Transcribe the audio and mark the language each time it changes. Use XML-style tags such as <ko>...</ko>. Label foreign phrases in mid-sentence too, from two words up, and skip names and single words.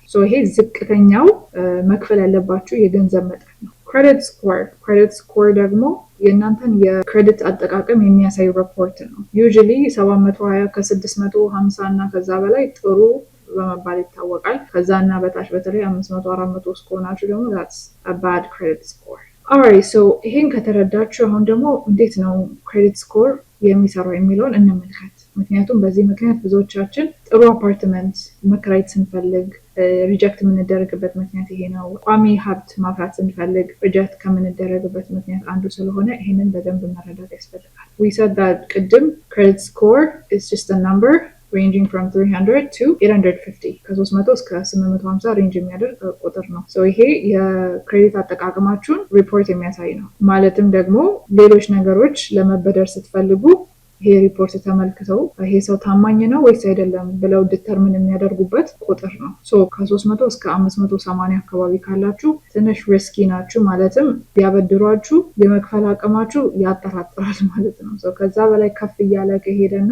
<am>ይሄ ዝቅተኛው መክፈል ያለባችሁ የገንዘብ መጠን ነው።</am> <en>credit score</en> <am>ደግሞ የእናንተን የክሬዲት አጠቃቀም የሚያሳይ ሪፖርት ነው። ዩዥሊ 720 ከ650 እና ከዛ በላይ ጥሩ በመባል ይታወቃል። ከዛ እና በታች በተለይ 500 400 እስከሆናችሁ ደግሞ</am> <en>that's a bad credit score።</en> <am>alright ይሄን ከተረዳችሁ አሁን ደግሞ እንዴት ነው</am> <en>credit score</en> <am>የሚሰራው የሚለውን እንመልከት። ምክንያቱም በዚህ ምክንያት ብዙዎቻችን ጥሩ አፓርትመንት መከራየት ስንፈልግ ሪጀክት የምንደረግበት ምክንያት ይሄ ነው። ቋሚ ሀብት ማፍራት ስንፈልግ ሪጀክት ከምንደረግበት ምክንያት አንዱ ስለሆነ ይሄንን በደንብ መረዳት ያስፈልጋል።</am> <en>we said that</en> <am>ቅድም</am> <en>credit score is just a number ranging from 300 to 850</en> <am>ከ300 እስከ 850 ሬንጅ የሚያደርግ ቁጥር ነው። ይሄ የክሬዲት አጠቃቀማችሁን ሪፖርት የሚያሳይ ነው። ማለትም ደግሞ ሌሎች ነገሮች ለመበደር ስትፈልጉ ይሄ ሪፖርት ተመልክተው ይሄ ሰው ታማኝ ነው ወይስ አይደለም ብለው ዲተርሚን የሚያደርጉበት ቁጥር ነው። ከ300 እስከ 580 አካባቢ ካላችሁ ትንሽ ሪስኪ ናችሁ፣ ማለትም ቢያበድሯችሁ የመክፈል አቅማችሁ ያጠራጥራል ማለት ነው። ከዛ በላይ ከፍ እያለ ከሄደና</am>